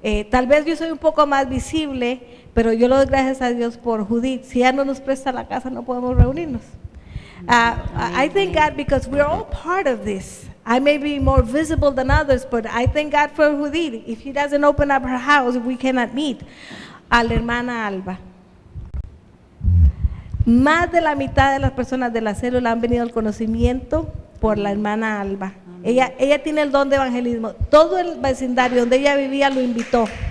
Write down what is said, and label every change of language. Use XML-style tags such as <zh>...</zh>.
<es>Tal vez yo soy un poco más visible, pero yo le doy gracias a Dios por Judith. Si ella no nos presta la casa, no podemos reunirnos.</es> <en>I thank God because we're all part of this. I may be more visible than others, but I thank God for Judith. If she doesn't open up her house, we cannot meet.</en> <es>A la hermana Alba. Más de la mitad de las personas de la célula han venido al conocimiento por la hermana Alba. Ella tiene el don de evangelismo. Todo el vecindario donde ella vivía lo invitó.</es>